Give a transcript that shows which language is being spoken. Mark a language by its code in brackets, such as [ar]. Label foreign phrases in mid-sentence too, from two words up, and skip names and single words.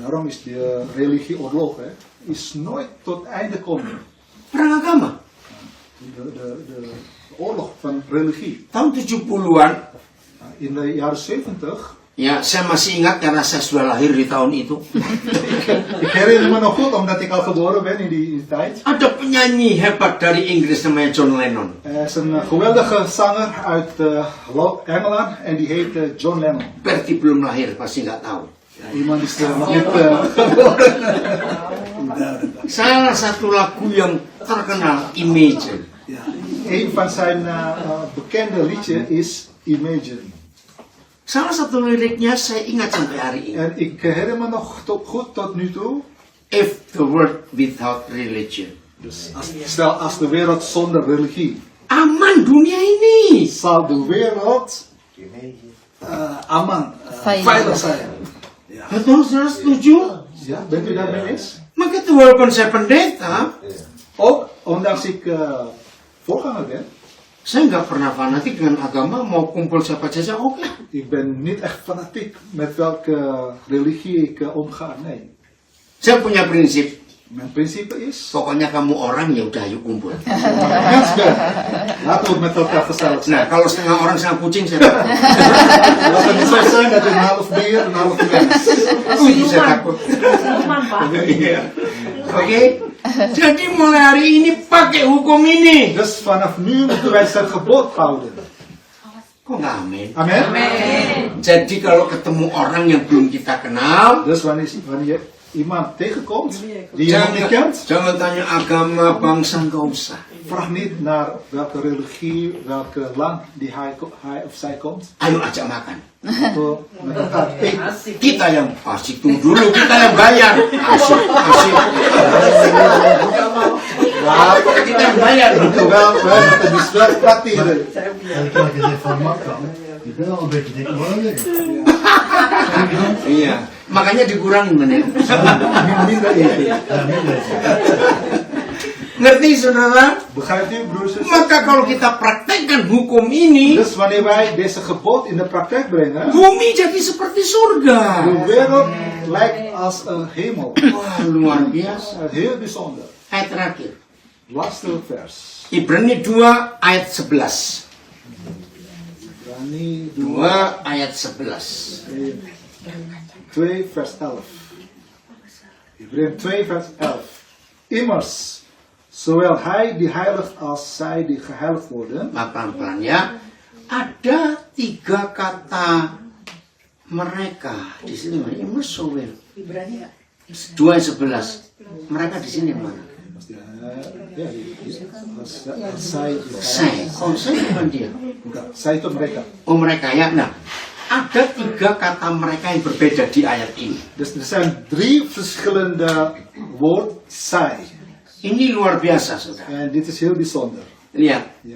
[nl] Daarom is de religieoorlog is nooit tot einde komen. [id] Perang agama. [nl] De oorlog van religie. [id] Tahun 70-an, [nl] In de jaren 70, [id] ya saya masih ingat karena saya sudah lahir di tahun itu. [nl] ik herinner me nog goed omdat ik al geboren ben in die tijd. [id] Ada penyanyi hebat dari Inggris namanya John Lennon. [nl] Er is een geweldige zanger uit Engeland en die heet John Lennon. [id] Bertie belum lahir, pasti nggak tahu. [nl] Iemand is nog niet geboren. [id] Salah satu lagu yang terkenal, Imagine. [nl] Ja. Een van zijn bekende liedjes is Imagine. [id] Salah satu liriknya saya ingat sampai hari ini. [nl] En ik herinner me nog goed tot nu toe. [en] If the world without religion. [nl] Dus stel als de wereld zonder religie, [id] Aman dunia ini. [nl] zal de wereld aman, veilig zijn. [id] Betul, saudara setuju? [nl] Ja, bent u daarmee eens? [id] Maka itu walaupun saya pendeta, [nl] Ook ondanks ik voorganger ben, [id] saya nggak pernah fanatik dengan agama, mau kumpul siapa saja, oke. [nl] ik ben niet echt fanatiek met welke religie ik omga. Nee. [id] Saya punya prinsip, [nl] Mijn principe is, [id] pokoknya kamu orang ya udah ayo kumpul. [nl] mensen, laten we met elkaar gezellig zijn. [id] Nah, kalau setengah orang setengah kucing saya [nl] Laat het niet zo zijn dat een half dier, een half mens. [id] itu saya takut. Siluman, Pak. Oke? Jadi mulai hari ini pakai hukum ini. [nl] Dus vanaf nu moeten wij zijn gebod houden. [id] Kok nggak amin? Amen. Jadi kalau ketemu orang yang belum kita kenal, [nl] Dus wanneer je iemand tegenkomt die je nog niet kent, [id] jangan tanya agama, bangsa, nggak usah. [nl] vraag niet naar welke religie, welke land die hij of zij komt. [id] Ayo ajak makan. [nl] Atau met elkaar eten. [id] Kita yang asik tuh dulu, kita yang bayar. Asik. [nl] Ja, [id] Kita yang bayar. [nl] terwijl wij moeten dus wel tracteren. Elke keer gezegd van makkelijk. Ik ben al een beetje dik geworden. [id] Iya, makanya dikurangin meneer. [nl] Minder eten. Ja, minder. [id] Ngerti saudara? [nl] Begrijpt u, broers en zussen? [id] Maka kalau kita praktekkan hukum ini, [nl] Dus wanneer wij deze gebod in de praktijk brengen, [id] bumi jadi seperti surga. [nl] de wereld lijkt als een hemel. [id] Wah, luar biasa. [nl] Heel bijzonder. [id] Ayat terakhir. [nl] Laatste vers. [id] Ibrani 2 ayat 11. Ibrani 2 ayat 11. [nl] 2 vers 11. Ibrani 2 vers 11. Immers, zowel hij die heiligt als zij die geheiligd worden, [id] Nah, pelan-pelan ya. Ada 3 kata mereka di sini. [nl] Imus sowel. [id] 2 ayat 11. Mereka di sini mana? [nl] als zij die [id] Saya. Oh, saya bukan dia. Enggak, zij itu mereka. Oh, mereka ya. Nah, ada 3 kata mereka yang berbeda di ayat ini. [nl] Dus er zijn 3 verschillende woord zij. [id] Ini luar biasa, saudara. [nl] En dit is heel bijzonder. [id] Lihat. [nl] Ja.